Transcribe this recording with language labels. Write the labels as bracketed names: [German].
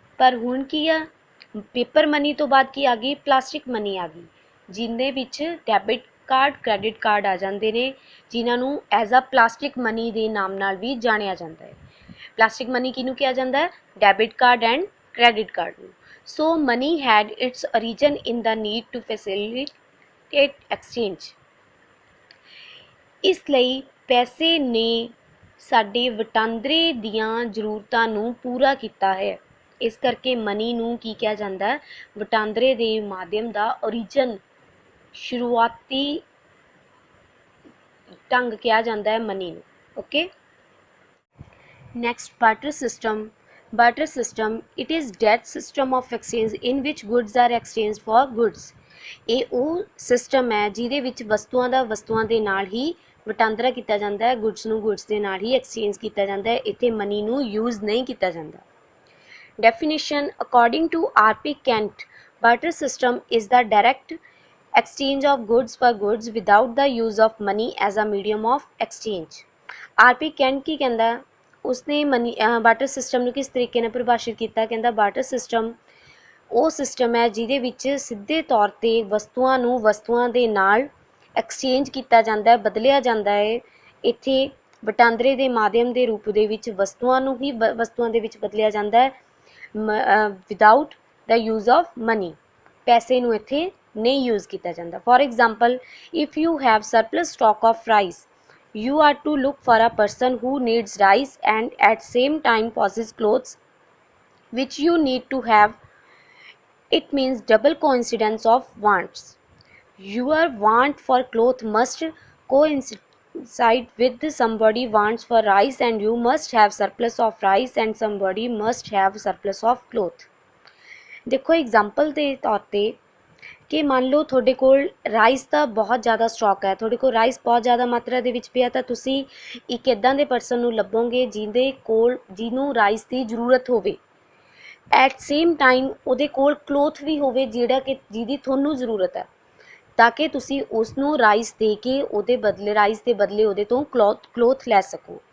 [Punjabi] ਪਰ ਹੁਣ ਕੀ ਆ, ਪੇਪਰ ਮਨੀ ਤੋਂ ਬਾਅਦ ਕੀ ਆ ਗਈ, ਪਲਾਸਟਿਕ ਮਨੀ ਆ ਗਈ, ਜਿਹਦੇ ਵਿੱਚ ਡੈਬਿਟ ਕਾਰਡ ਕ੍ਰੈਡਿਟ ਕਾਰਡ ਆ ਜਾਂਦੇ ਨੇ, ਜਿਨ੍ਹਾਂ ਨੂੰ ਐਜ਼ ਅ ਪਲਾਸਟਿਕ ਮਨੀ ਦੇ ਨਾਮ ਨਾਲ ਵੀ ਜਾਣਿਆ ਜਾਂਦਾ ਹੈ। ਪਲਾਸਟਿਕ ਮਨੀ ਕਿਹਨੂੰ ਕਿਹਾ ਜਾਂਦਾ ਹੈ, debit card and credit card ਨੂੰ। [English] So money had its origin in the need to facilitate exchange। [Punjabi] ਇਸ ਲਈ ਪੈਸੇ ਨੇ ਸਾਡੇ ਵਟਾਂਦਰੇ ਦੀਆਂ ਜ਼ਰੂਰਤਾਂ ਨੂੰ ਪੂਰਾ ਕੀਤਾ ਹੈ। ਇਸ ਕਰਕੇ ਮਨੀ ਨੂੰ ਕੀ ਕਿਹਾ ਜਾਂਦਾ ਹੈ, ਵਟਾਂਦਰੇ ਦੇ ਮਾਧਿਅਮ ਦਾ origin, ਸ਼ੁਰੂਆਤੀ ਢੰਗ ਕਿਹਾ ਜਾਂਦਾ ਹੈ ਮਨੀ ਨੂੰ। Okay, next barter system. [English] Barter system it is that system of exchange in which goods are exchange for goods. [Punjabi] ਇਹ ਉਹ ਸਿਸਟਮ ਹੈ ਜਿਹਦੇ ਵਿੱਚ ਵਸਤੂਆਂ ਦਾ ਵਸਤੂਆਂ ਦੇ ਨਾਲ ਹੀ ਵਟਾਂਦਰਾ ਕੀਤਾ ਜਾਂਦਾ ਹੈ, ਗੁੱਡਸ ਨੂੰ ਗੁੱਡਸ ਦੇ ਨਾਲ ਹੀ ਐਕਸਚੇਂਜ ਕੀਤਾ ਜਾਂਦਾ ਹੈ। [English] ਇੱਥੇ ਮਨੀ ਨੂੰ ਯੂਜ਼ ਨਹੀਂ ਕੀਤਾ ਜਾਂਦਾ। Definition according to RP. Kent, barter system is the direct exchange of goods for goods without the use of money as a medium of exchange। RP. [Punjabi] Cantt ਕੀ ਕਹਿੰਦਾ, ਉਸਨੇ ਮਨੀ ਬਾਰਟਰ ਸਿਸਟਮ ਨੂੰ ਕਿਸ ਤਰੀਕੇ ਨਾਲ ਪਰਿਭਾਸ਼ਿਤ ਕੀਤਾ, ਕਹਿੰਦਾ ਬਾਰਟਰ ਸਿਸਟਮ ਉਹ ਸਿਸਟਮ ਹੈ ਜਿਹਦੇ ਵਿੱਚ ਸਿੱਧੇ ਤੌਰ 'ਤੇ ਵਸਤੂਆਂ ਨੂੰ ਵਸਤੂਆਂ ਦੇ ਨਾਲ ਐਕਸਚੇਂਜ ਕੀਤਾ ਜਾਂਦਾ ਹੈ, ਬਦਲਿਆ ਜਾਂਦਾ ਹੈ। ਇੱਥੇ ਵਟਾਂਦਰੇ ਦੇ ਮਾਧਿਅਮ ਦੇ ਰੂਪ ਦੇ ਵਿੱਚ ਵਸਤੂਆਂ ਨੂੰ ਹੀ ਵਸਤੂਆਂ ਦੇ ਵਿੱਚ ਬਦਲਿਆ ਜਾਂਦਾ ਹੈ, [English] Without the use of money. [Punjabi] ਪੈਸੇ ਨੂੰ ਇੱਥੇ ਨਹੀਂ ਯੂਜ਼ ਕੀਤਾ ਜਾਂਦਾ। [English] For example, if you have surplus stock of rice, you are to look for a person who needs rice and at same time possesses clothes which you need to have। It means double coincidence of wants। Your want for cloth must coincide with somebody wants for rice and you must have surplus of rice and somebody must have surplus of cloth। [Hindi] देखो example के तौर पर [Punjabi] ਕਿ ਮੰਨ ਲਓ ਤੁਹਾਡੇ ਕੋਲ rice ਦਾ ਬਹੁਤ ਜ਼ਿਆਦਾ ਸਟਾਕ ਹੈ, ਤੁਹਾਡੇ ਕੋਲ ਰਾਈਸ ਬਹੁਤ ਜ਼ਿਆਦਾ ਮਾਤਰਾ ਦੇ ਵਿੱਚ ਪਿਆ, ਤਾਂ ਤੁਸੀਂ ਇੱਕ ਇੱਦਾਂ ਦੇ ਪਰਸਨ ਨੂੰ ਲੱਭੋਗੇ ਜਿਹਨੂੰ ਰਾਈਸ ਦੀ ਜ਼ਰੂਰਤ ਹੋਵੇ, ਐਟ ਸੇਮ ਟਾਈਮ ਉਹਦੇ ਕੋਲ ਕਲੋਥ ਵੀ ਹੋਵੇ ਜਿਹਦੀ ਤੁਹਾਨੂੰ ਜ਼ਰੂਰਤ ਹੈ, ਤਾਂ ਕਿ ਤੁਸੀਂ ਉਸ ਨੂੰ ਰਾਈਸ ਦੇ ਕੇ ਰਾਈਸ ਦੇ ਬਦਲੇ ਉਹਦੇ ਤੋਂ ਕਲੋਥ ਲੈ ਸਕੋ।